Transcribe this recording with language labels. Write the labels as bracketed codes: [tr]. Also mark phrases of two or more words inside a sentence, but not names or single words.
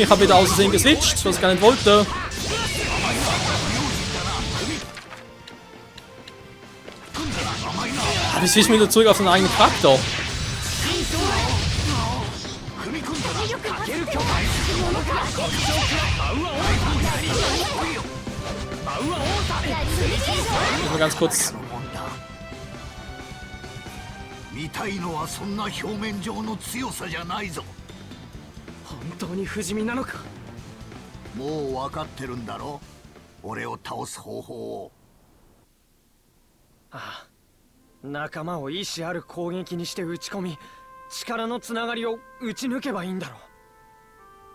[de] Ich habe wieder aus Versehen geswitcht, was ich gar nicht wollte. Aber ich switche wieder zurück auf seinen eigenen Charakter. Ich mal ganz kurz. [ja] 見たいのはそんな表面上の強さじゃないぞ。本当に不死身なのか。もう分かってるんだろ。俺を倒す方法を。ああ、仲間を意志ある攻撃にして打ち込み、力のつながりを打ち抜けばいいんだろう。